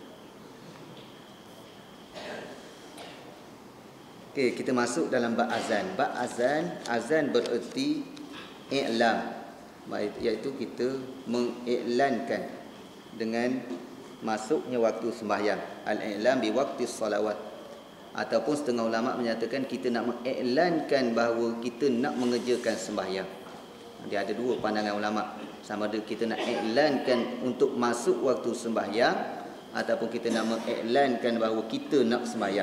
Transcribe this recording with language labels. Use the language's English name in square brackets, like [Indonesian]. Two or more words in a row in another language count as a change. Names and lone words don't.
[Malay] Okey, kita masuk dalam bab azan. Bab azan, azan bererti i'lam, iaitu kita mengiklankan dengan masuknya waktu sembahyang. [Arabic] الإعلام بوقت الصلوات. [Malay] Ataupun setengah ulama menyatakan kita nak mengiklankan bahawa kita nak mengerjakan sembahyang. Dia ada dua pandangan ulama. Sama ada kita nak iklankan untuk masuk waktu sembahyang ataupun kita nak mengiklankan bahawa kita nak sembahyang.